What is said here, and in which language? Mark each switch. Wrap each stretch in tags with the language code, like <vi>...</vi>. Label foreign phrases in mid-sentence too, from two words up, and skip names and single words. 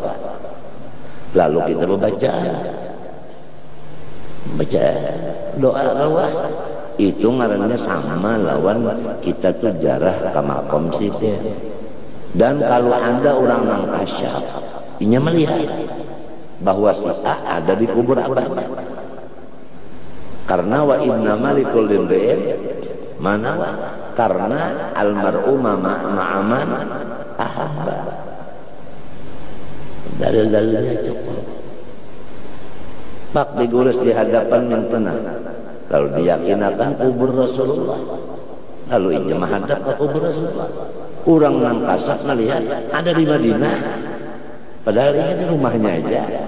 <bjn>Lalu kita baca doa arwah itu ngarannya sama lawan kita tuh jarah ke makom situ. Dan kalau ada orang nang kasyaf inya melihat bahwa si A ada di kubur abahnya karena</bjn> <ar>wa innama likulli imri'in</ar> <bjn>mana karena</bjn> <ar>almar'u ma'aman ahabba</ar> <bjn>dalil-dalilnya cukup pak diguris di hadapan yang tenang lalu diyakinakan kubur Rasulullah lalu inya menghadap ke kubur Rasulullah orang nang kasak melihat ada di Madinah padahal ini di rumahnya aja</bjn>